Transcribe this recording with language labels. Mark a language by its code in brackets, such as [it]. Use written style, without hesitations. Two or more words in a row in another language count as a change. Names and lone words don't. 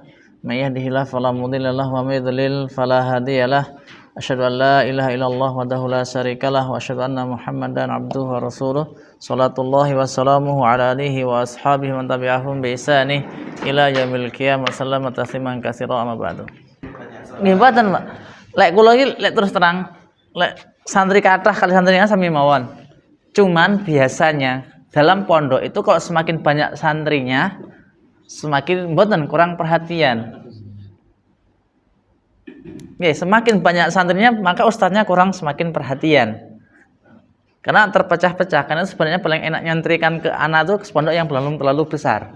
[ar] من يهده الله فلا مضل له ومن يضلل فلا هادي له. أشهد أن لا إله إلا الله وحده لا شريك له وأشهد أن محمدا عبده ورسوله. صلوات الله وسلامه على آله وأصحابه وتابعيهم بإحسان إلى يوم القيامة. سلم تسليما كثيرا أما بعد. [jv] Nggih mboten, Pak. Lek kula iki lek terus terang, lek santri kathah kali santrinya sami mawon. [id] Cuman biasanya dalam pondok itu kalau semakin banyak santrinya, semakin mboten kurang perhatian. Nggih, semakin banyak santrinya maka ustadznya kurang semakin perhatian. Karena terpecah-pecah, karena sebenarnya paling enak nyantrikan ke anak tuh ke pondok yang belum terlalu besar.